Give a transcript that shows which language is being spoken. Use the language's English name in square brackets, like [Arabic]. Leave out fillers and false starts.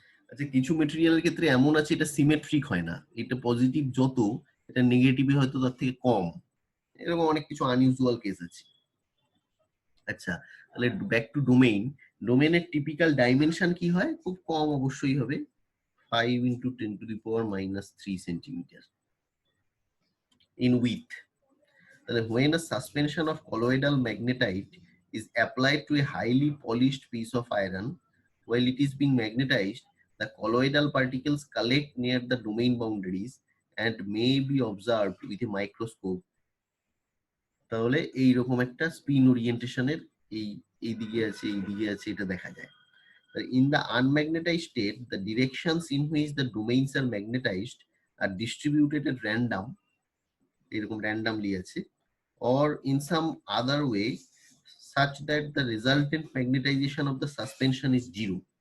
[Bangla] আচ্ছা, কিছু মেটেরিয়ালের ক্ষেত্রে এমন আছে এটা সিমেট্রিক হয় না, এটা পজিটিভ যত এটা নেগেটিভে হয়তো তার থেকে কম, এরকম অনেক কিছু আনইউজুয়াল কেস আছে। আচ্ছা, তাহলে ব্যাক টু ডোমেইন। ডোমেইনের টিপিক্যাল ডাইমেনশন কি হয়? খুব কম অবশ্যই হবে, 5 × 10⁻³ সেন্টিমিটার [English] in width. [Bangla] তাহলে [English] when a suspension of colloidal magnetite is applied to a highly polished piece of iron, while it is being magnetized, the colloidal particles collect near the domain boundaries and may be observed with a microscope. [Bangla] তাহলে এইরকম একটা spin ওরিয়েন্টেশনের এই দিকে আছে, এই দিকে আছে, এটা দেখা যায়। [English] In the unmagnetized state, the directions in which the domains are magnetized are distributed at random, [Bangla] এরকম randomly আছে, [English] or in some other way such that the resultant magnetization of the suspension is zero.